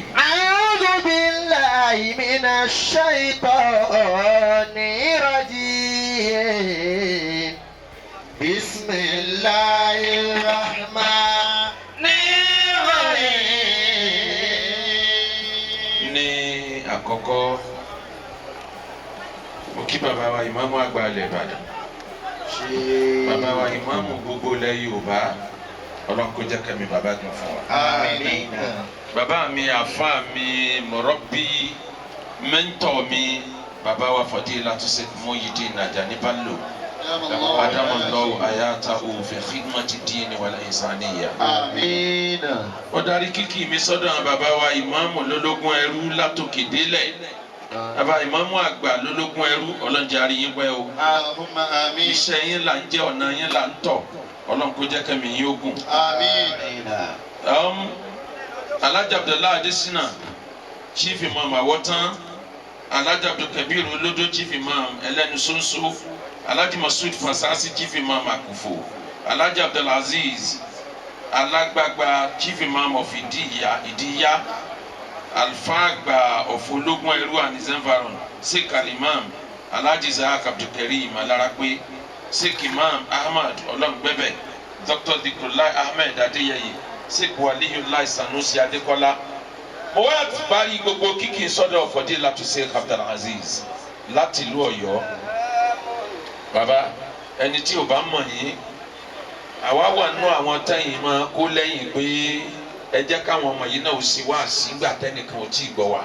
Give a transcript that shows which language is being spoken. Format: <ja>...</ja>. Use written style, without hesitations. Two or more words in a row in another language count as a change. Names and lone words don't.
<ar>أعوذ بالله من الشيطان الرجيم. بسم الله الرحمن الرحيم.</ar> <yo>Ní àkọ́kọ́ mo kí bàbá wa ìmáàmù àgbà ilẹ̀ Ìbàdàn, bàbá wa ìmáàmù gbogbo ilẹ̀ Yorùbá, Ọlọ́run kó jẹ́ kẹ́mi bàbá dùn fún wa. Àmín. Bàbá mi àfáà mi mọ̀rọ́bí mẹ́ńtọ̀ mi bàbá wa Fadilatu Sheikh Muyideen Ajani Bello</yo> <ar>أدام الله آياته في خدمة الدين والإنسانية. آمين.</ar> <yo>Ó darí kíkì mi sọ́dọ̀ àwọn bàbá wa ìmáàmù lólógún ẹrú látòkè délẹ̀. Bàbá ìmáàmù àgbà lólógún ẹrú ọlọ́njàrí yín pẹ́ o.</yo> <ar>اللهم آمين.</ar> <yo>Iṣẹ́ yín là ń jẹ́ ọ̀nà yín là ń tọ̀. Ọlọ́run kó jẹ́ kẹ́mi yín ogun. Àmín.</yo> <en>Alhaji Abdullahi Adesina, Chief Imam Awotan, Alhaji Abdul Kabir Olodo, Chief Imam Elenu Sonso, Alhaji Masud Fasasi, Chief Imam Akufo, Alhaji Abdul Aziz Alagbagba, Chief Imam of Idiya, Alfagba of Ologun Eru and his environment, Sheikh Al-Imam, Alhaji Zahak Abdul Karim Alarakwe, Sheikh Imam Ahmad Olongbebe, Dr. Dhikrullah Ahmed Adeyeye, Sheikh Waliyullah Sanusi Adekola.</en> <yo>Mo wá parí gbogbo kíkì sọ́dọ̀ Fadilatu Sheikh Abdul Aziz láti ìlú Ọ̀yọ́. Bàbá ẹni tí ò bá mọ̀ yín, àwa wà nínú àwọn tẹ́yìn máa kó lẹ́yìn pé ẹ jẹ́ káwọn ọmọ yìí náà ò ṣe wá sígbà tẹ́nìkan ò tí ì gbọ́ wa.</yo>